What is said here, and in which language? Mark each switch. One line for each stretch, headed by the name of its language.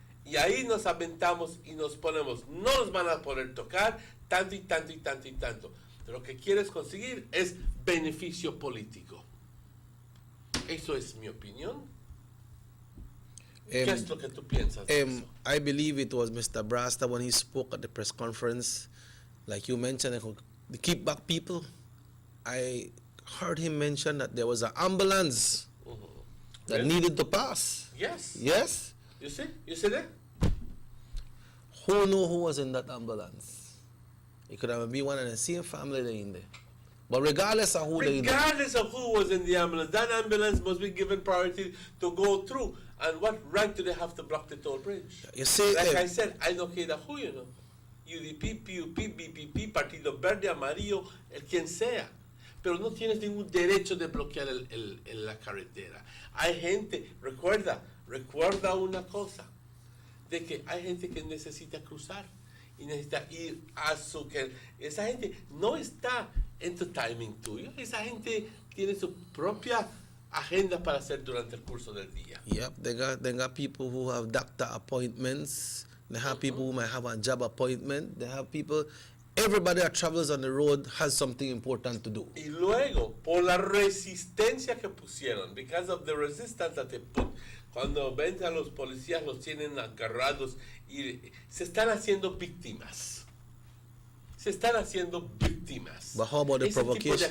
Spanish: Y ahí nos aventamos y nos ponemos. No nos van a poder tocar tanto y tanto y tanto y tanto. Lo que quieres conseguir es beneficio político. Eso es mi opinión. ¿Qué es lo que tú piensas de eso?
English: I believe it was Mr. Brasta when he spoke at the press conference, like you mentioned, the keep back people. I heard him mention that there was an ambulance that needed to pass. Yes. Yes? You see that? Who knew who was in that ambulance? It could have been one of the same family they in there. But regardless of who was in the ambulance, that ambulance must be given priority to go through. And what right do they have to block the toll bridge? You see, like I said, I don't care who, UDP, PUP, BPP,
Spanish: Partido Verde, Amarillo, el quien sea. Pero no tienes ningún derecho de bloquear la carretera. Hay gente, recuerda una cosa, de que hay gente que necesita cruzar y necesita ir a su... Esa gente no está en tu timing tuyo. Esa gente tiene su propia agenda para hacer durante el curso del día.
English: Yep, they got people who have doctor appointments. They have people who might have a job appointment. They have people. Everybody that travels on the road has something important to do.
Spanish: Y luego, por la resistencia que pusieron,
English: because of the resistance that they put,
Spanish: cuando ven a los policías los tienen agarrados y se están haciendo víctimas. Se están haciendo víctimas.
English: But how about the
Spanish: Ese tipo de
English: provocation?